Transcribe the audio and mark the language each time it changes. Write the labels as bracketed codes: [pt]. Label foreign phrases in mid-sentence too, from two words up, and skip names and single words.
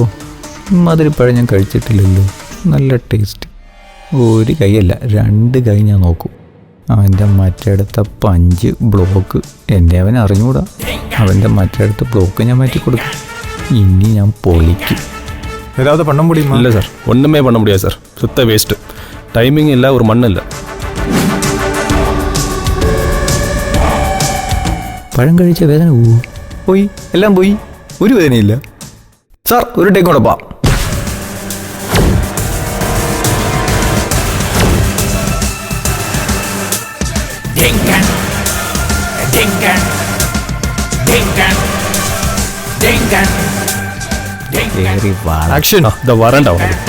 [ml] മധുരപ്പഴം ഞാൻ കഴിച്ചിട്ടില്ലല്ലോ. നല്ല ടേസ്റ്റ്. ഒരു കൈയല്ല 2 കൈ ഞാൻ നോക്കും. അവൻ്റെ മറ്റടുത്ത പഞ്ച് ബ്ലോക്ക് എൻ്റെ അവൻ അറിഞ്ഞൂടാ. അവൻ്റെ മറ്റടുത്ത ബ്ലോക്ക് ഞാൻ മാറ്റി കൊടുക്കും. ഇനി ഞാൻ പൊളിക്കും. [ta] ஏதாவது பண்ண முடியுமா? இல்லை சார், ஒன்றுமே பண்ண முடியாது சார். சுத்த வேஸ்ட்டு. டைமிங் இல்லை, ஒரு மண் இல்லை. [ml] പഴം കഴിച്ച വേദന പോയി, എല്ലാം പോയി. ഒരു വേദനയില്ല സാർ. ഒരു ടേക്ക് കൂടെ പോവാം. ആക്ഷൻ. ദാ വരണ്ടാവും.